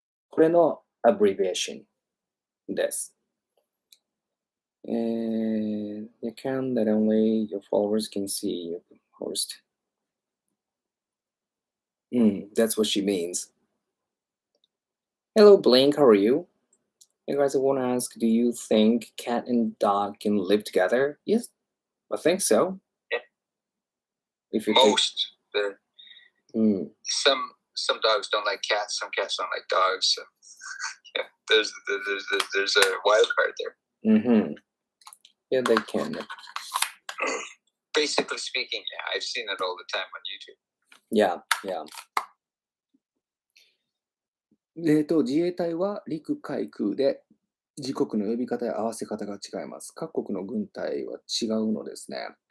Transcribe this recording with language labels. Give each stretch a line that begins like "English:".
Japanese: これの abbreviation です。
English: The account that only your followers can see your post. That's what she means. Hello, Blink. How are you? Hey guys, I want to ask, do you think cat and dog can live together? Yes, I think so. Yeah. If you Most. think... Some dogs don't like cats. Some cats don't like dogs. So yeah, there's a wild card there. Yeah, they can. Basically speaking, yeah, I've seen it all the time on YouTube. Yeah.
Japanese: 自衛隊は陸海空で自国の呼び方や合わせ方が違います。各国の軍隊は違うのですね。